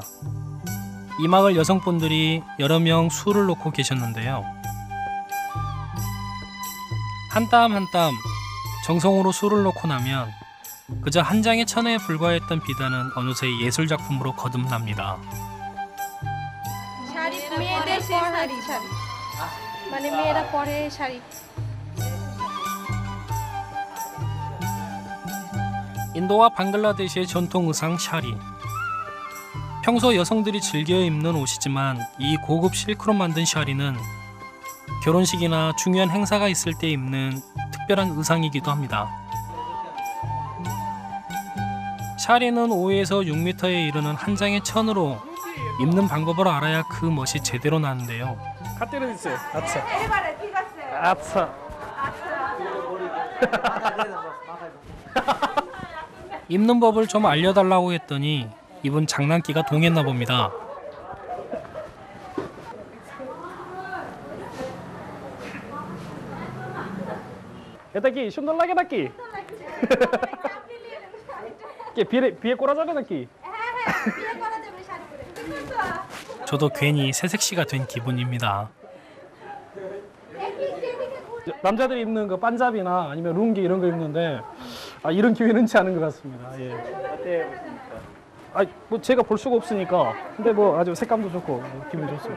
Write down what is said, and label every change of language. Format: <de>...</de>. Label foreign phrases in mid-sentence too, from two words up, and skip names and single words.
<ko>이 마을 여성분들이 여러 명 술을 놓고 계셨는데요. 한 땀 한 땀 정성으로 술을 놓고 나면 그저 한 장의 천에 불과했던 비단은 어느새 예술작품으로 거듭납니다.</ko> <bn>মেয়েদের পরার শাড়ি, মানে মেয়েরা পরে শাড়ি।</bn> <ko>인도와 방글라데시의 전통 의상 샤리. 평소 여성들이 즐겨 입는 옷이지만 이 고급 실크로 만든 샤리는 결혼식이나 중요한 행사가 있을 때 입는 특별한 의상이기도 합니다. 샤리는 5에서 6m에 이르는 한 장의 천으로 입는 방법을 알아야 그 멋이 제대로 나는데요. 아차. 입는 법을 좀 알려달라고 했더니 이분 장난기가 동했나 봅니다.</ko> <bn>এটা কি সুন্দর লাগে নাকি? কে বিয়ে করা যাবে নাকি? হ্যাঁ বিয়ে করা যাবে শাড়ি</bn> <ko>저도 괜히 새색시가 된 기분입니다. 남자들이 입는 그 반잡이나 아니면 룽기 이런 거 입는데 이런 기회는 흔치 않은 것 같습니다. 예. 어때요? 뭐 제가 볼 수가 없으니까. 근데 뭐 아주 색감도 좋고 기분이 좋습니다.</ko>